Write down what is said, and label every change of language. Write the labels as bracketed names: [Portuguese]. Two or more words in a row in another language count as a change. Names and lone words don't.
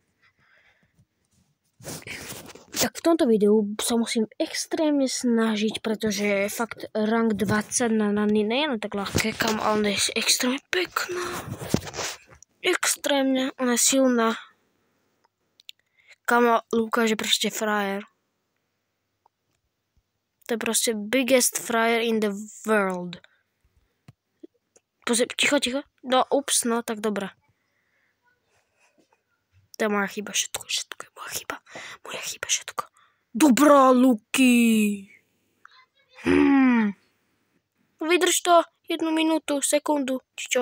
[Slovak] Tak v tomto videu sa musím extrémne snažiť, pretože je fakt rank 20 na Nany nie je tak ľahké, ale je extrémne pekná. Extrémne, ona je silná. Kamo, Lukáš je proste frajer. To je proste biggest frajer [English] in the world. [Slovak] Ticho. No, ups, no, tak dobré. To je moja chyba, všetko je moja chyba, všetko. Dobrá, Luky. Vydrž to 1 minútu, sekundu, či čo?